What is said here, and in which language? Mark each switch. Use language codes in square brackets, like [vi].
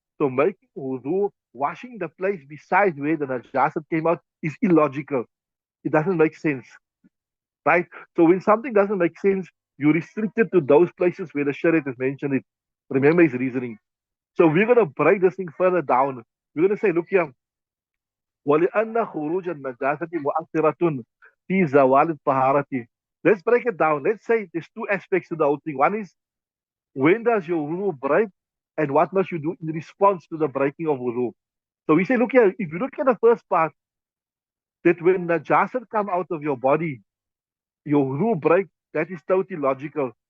[en] So making wudu, washing the place beside where the najasit came out, is illogical. It doesn't make sense, right? So when something doesn't make sense, you restrict it to those places where the Sharia has mentioned it. Remember his reasoning. So we're going to break this thing further down. We're going to say, look here, [ar] ولأن خروج النجاسة مؤثرة في زوال الطهارة. [en] Let's break it down. Let's say there's two aspects to the whole thing. One is, when does your wudu break, and what must you do in response to the breaking of wudu? So we say, look here, if you look at the first part, that when najasat come out of your body, your wudu break, that is totally logical.